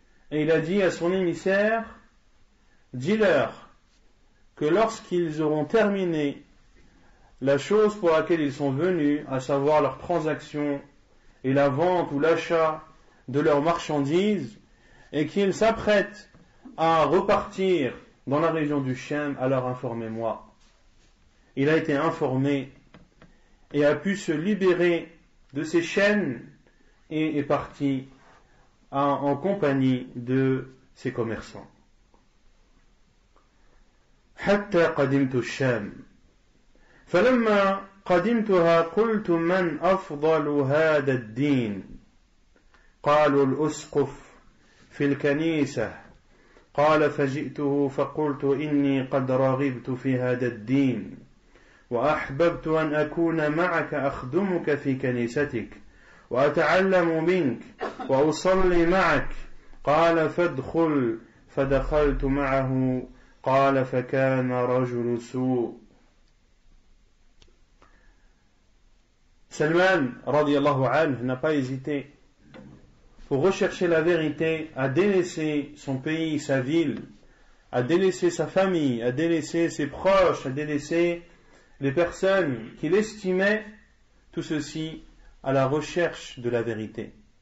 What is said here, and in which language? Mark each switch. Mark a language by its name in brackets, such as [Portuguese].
[French] Et il a dit à son émissaire, dis-leur que lorsqu'ils auront terminé la chose pour laquelle ils sont venus, à savoir leur transaction et la vente ou l'achat de leurs marchandises, et qu'ils s'apprêtent à repartir dans la région du Sham, alors informez-moi. Il a été informé et a pu se libérer de ses chaînes et est parti en compagnie de ses commerçants. [Arabic] حتى قدمت الشام فلما قدمتها قلت من أفضل هذا الدين قالوا الأسقف في الكنيسة قال فجئته فقلت إني قد رغبت في هذا الدين وأحببت أن أكون معك أخدمك في كنيستك وأتعلم منك وأصلي معك قال فادخل فدخلت معه قال فكان رجل سوء. [French] Salman radiallahu anhu n'a pas hésité pour rechercher la vérité à délaisser son pays, sa ville, à délaisser sa famille, à délaisser ses proches, à délaisser les personnes qu'il estimait, tout ceci à la recherche de la vérité.